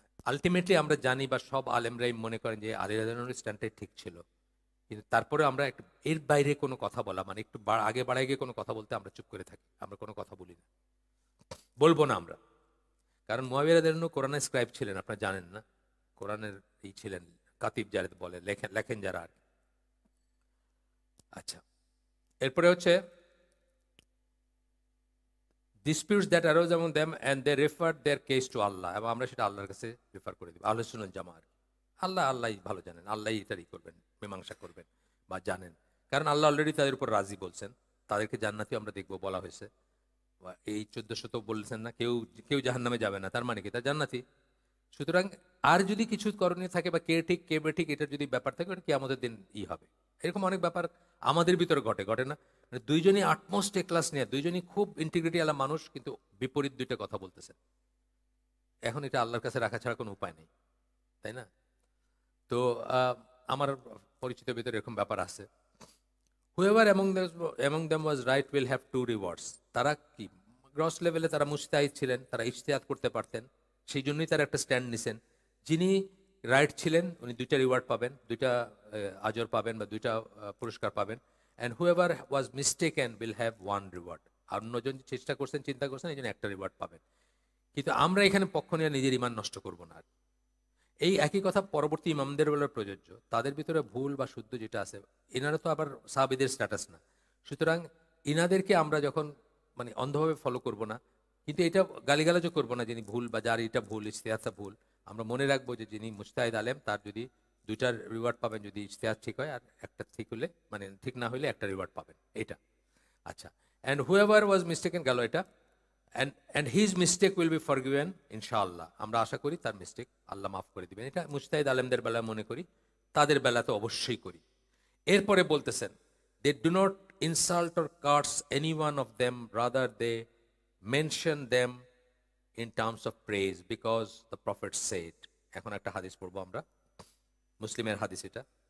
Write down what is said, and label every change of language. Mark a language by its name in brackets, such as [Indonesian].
[Bangla] Ultimately আমরা জানি, বা সব আলেমরাই মনে করেন যে আলী রাদিয়াল্লাহু আনহুর স্ট্যান্ডটাই ঠিক ছিল, কিন্তু তারপরে আমরা এর বাইরে কোনো কথা বলা, মানে একটু আগে বাড়ায় গিয়ে কোনো কথা বলতে আমরা চুপ করে থাকি, আমরা কোনো কথা বলি না, বলবো না আমরা। কারণ মুয়াবিয়া রাদিয়াল্লাহু আনহু কোরআনের স্ক্রাইব ছিলেন, আপনারা জানেন না? কোরআনের ছিলেন, কাতিব যারা বলে, লেখেন লেখেন যারা আর কি। আচ্ছা, এরপরে হচ্ছে [English] disputes that arose among them and they referred their case to Allah, [Bangla] এবং আমরা সেটা আল্লাহর কাছে রেফার করে দিব। আহলে সুন্নাত জামাত, আল্লাহই ভালো জানেন, আল্লাহই এটারই করবেন, মীমাংসা করবেন বা জানেন। কারণ আল্লাহ অলরেডি তাদের উপর রাজি বলছেন, তাদেরকে জান্নাতি আমরা দেখব বলা হয়েছে। এই 1400 তো বলছেন না, কেউ কেউ জাহান্নামে যাবে না, তার মানে কি? তার জান্নাতি। সুতরাং আর যদি কিছু করণীয় থাকে বা কে ঠিক কে বেঠিক এটার যদি ব্যাপার থাকে, ওটা কি আমাদের দিন হবে। এরকম অনেক ব্যাপার আমাদের ভিতরে ঘটে, ঘটে না? মানে দুইজনই [English] utmost A class [Bangla] নিয়ে, দুইজনই খুব ইন্টিগ্রিটি আলা মানুষ, কিন্তু বিপরীত দুইটা কথা বলতেছে। এখন এটা আল্লাহর কাছে রাখা ছাড়া কোনো উপায় নেই, তাই না? তো আমার পরিচিত ভিতরে এরকম ব্যাপার আছে। [English] whoever among them was right will have two rewards. [Bangla] তারা কি গ্রস লেভেলে তারা মুস্তাহিদ ছিলেন, তারা ইজতিহাদ করতে পারতেন, সেই জন্যই তারা একটা স্ট্যান্ড নিছেন। যিনি রাইট ছিলেন উনি দুইটা রিওয়ার্ড পাবেন, দুইটা আজর পাবেন বা দুইটা পুরস্কার পাবেন। [English] And whoever was mistaken will have one reward. [Bangla] আর অন্যজন চেষ্টা করছেন, চিন্তা করছেন, এই জন্য একটা রিওয়ার্ড পাবেন। কিন্তু আমরা এখানে পক্ষ নিয়ে নিজের ইমান নষ্ট করবো না। এই একই কথা পরবর্তী ইমামদের বেলায় প্রযোজ্য। তাদের ভিতরে ভুল বা শুদ্ধ যেটা আছে, এনারা তো আবার সাহাবীদের স্ট্যাটাস না। সুতরাং ইনাদেরকে আমরা যখন মানে অন্ধভাবে ফলো করব না, কিন্তু এটা গালিগালাজও করবো না যিনি ভুল বা যার এটা ভুল, ইজতিহাদটা ভুল। আমরা মনে রাখবো যে যিনি মুজতাহিদ আলেম তার যদি দুইটার রিওয়ার্ড পাবেন, যদি ইজতিহাদ ঠিক হয়, আর একটা ঠিক হলে মানে ঠিক না হলে একটা রিওয়ার্ড পাবেন, এটা। আচ্ছা, [English] and whoever was mistaken [Bangla] গেল এটা, [English] and his mistake will be forgiven ইনশাআল্লাহ। [Bangla] আমরা আশা করি তার মিস্টেক আল্লাহ মাফ করে দিবেন। এটা মুজতাহিদ আলেমদের বেলায় মনে করি, তাদের বেলা তো অবশ্যই করি। এরপরে বলতেছেন, [English] they do not insult or curse any one of them, rather they mention them in terms of praise because the prophet said. [Bangla] এখন একটা হাদিস পড়বো আমরা, মুসলিমের হাদিস এটা।